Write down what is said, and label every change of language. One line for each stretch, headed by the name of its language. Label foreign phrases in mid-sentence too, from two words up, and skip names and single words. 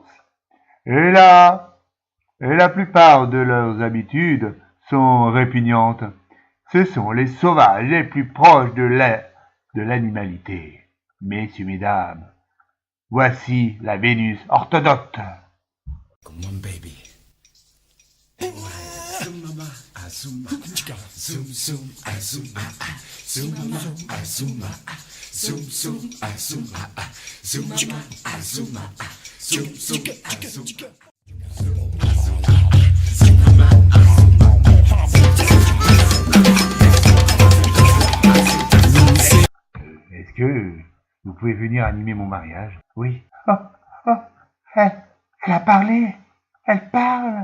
French: Et la plupart de leurs habitudes sont répugnantes. Ce sont les sauvages les plus proches de l'animalité. Messieurs, mesdames, voici la Vénus orthodoxe.
English: Come on, baby. Zoom mama, zoom zoom zoom zoom zoom mama, zoom zoom zoom zoom zoom mama, zoom zoom zoom zoom.
French: Est-ce que vous pouvez venir animer mon mariage? Oui. Oh, oh, elle a parlé. Elle parle.